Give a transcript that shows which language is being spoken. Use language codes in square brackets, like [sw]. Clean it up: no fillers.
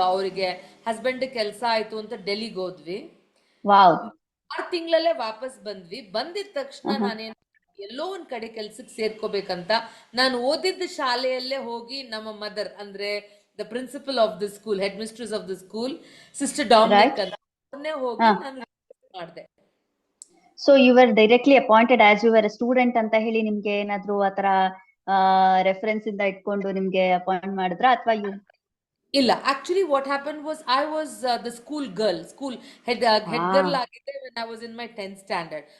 [kn] ಅವರಿಗೆ ಹಸ್ಬೆಂಡ್ ಕೆಲಸ ಆಯ್ತು ಅಂತ ಡೆಲ್ಲಿಗೆ ಹೋದ್ವಿ. 6 ತಿಂಗಳಲ್ಲೇ ವಾಪಸ್ ಬಂದ್ವಿ. ಬಂದಿದ ತಕ್ಷಣ ನಾನೇನ್ ಎಲ್ಲೋ ಒಂದ್ ಕಡೆ ಕೆಲ್ಸಕ್ಕೆ ಸೇರ್ಕೋಬೇಕಂತ ನಾನು ಓದಿದ್ದ ಶಾಲೆಯಲ್ಲೇ ಹೋಗಿ ನಮ್ಮ ಮದರ್, ಅಂದ್ರೆ [en] the principal of the school, headmistress of the school, Sister Dominic Right. [kn] ಅಂತ ಅವ್ರನ್ನೇ ಹೋಗಿ ಹಾ. ನಾನು ಮಾಡಿದೆ. [en] so you were directly appointed as you were student [kn] ಅಂತ ಹೇಳಿ ನಿಮ್ಗೆ ಏನಾದ್ರು ಆತರ ರೆಫರೆನ್ಸ್ ಇಂದ ಇಟ್ಕೊಂಡು ನಿಮ್ಗೆ ಅಪಾಯಿಂಟ್ ಮಾಡಿದ್ರ ಅಥವಾ ಯು? [en] ಇಲ್ಲ, actually what happen was I was the school girl, school head girl ಆಗಿದ್ದೆ when I was in my 10th standard.